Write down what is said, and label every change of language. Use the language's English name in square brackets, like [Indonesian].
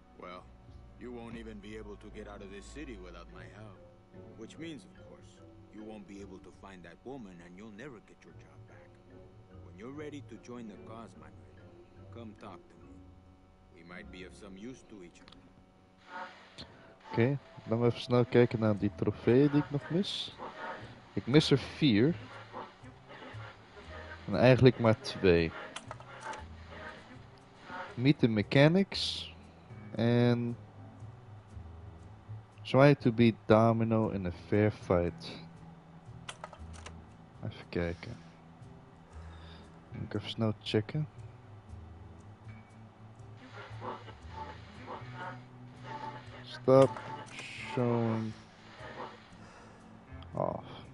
[English] Well, you won't even be able to get out of this city without my help. Which means, of course, you won't be able to find that woman and you'll never get your job back. When you're ready to join the cause, Manuel, come talk to me. We might be of some use to each other. [Dutch] Oké, dan we even snel kijken naar die trofeeën die ik nog mis. Ik mis er 4. En eigenlijk maar 2. [English] Meet the Mechanics. En... Try to beat Domino in a fair fight. [Dutch] Even kijken. Moet ik even snel checken. [English] Stop showing off.